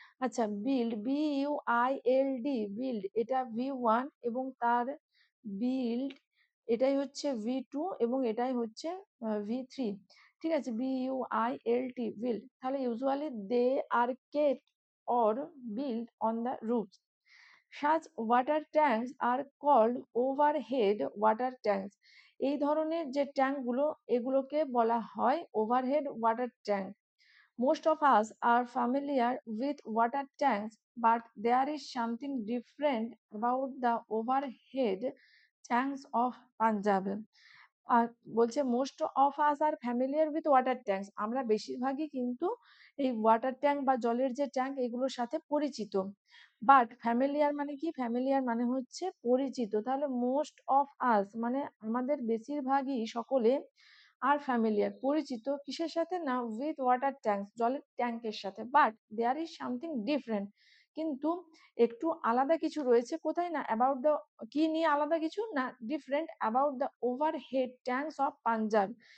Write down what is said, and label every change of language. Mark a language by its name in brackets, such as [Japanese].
[Bangla] আচ্ছা, build, B U I L D, build এটা V1, এবং তার বিল্ড এটাই হচ্ছে ভি2, এবং এটাই হচ্ছে ভি3, ঠিক আছে, B U I L T, build. [English] তাহলে usually they are kept or build on the roofs. Such water tanks are called overhead water tanks. [Bangla] এই ধরনের যে ট্যাঙ্কগুলো এগুলোকে বলা হয় overhead water tank. [English] Most of us are familiar with water tanks, but there is something different about the overhead tanks of Punjab. [Bangla] আর বলছে [English] most of us are familiar with water tanks, [Bangla] আমরা বেশিরভাগই কিন্তু এই ওয়াটার ট্যাঙ্ক বা জলের যে tank এগুলোর সাথে পরিচিত। বাট ফ্যামিলিয়ার মানে কি, ফ্যামিলিয়ার মানে হচ্ছে পরিচিত, তাহলে মোস্ট অফ আস মানে আমাদের বেশিরভাগই সকলে, আর ফ্যামিলিয়ার পরিচিত কিসের সাথে না, উইথ ওয়াটার ট্যাঙ্ক জলের ট্যাঙ্কের সাথে, [English] but there is something different, [Bangla] কিন্তু একটু আলাদা কিছু রয়েছে, কোথায় না, অ্যাবাউট দ্য, কি নিয়ে আলাদা কিছু না, [English] Different about the overhead tanks of Punjab.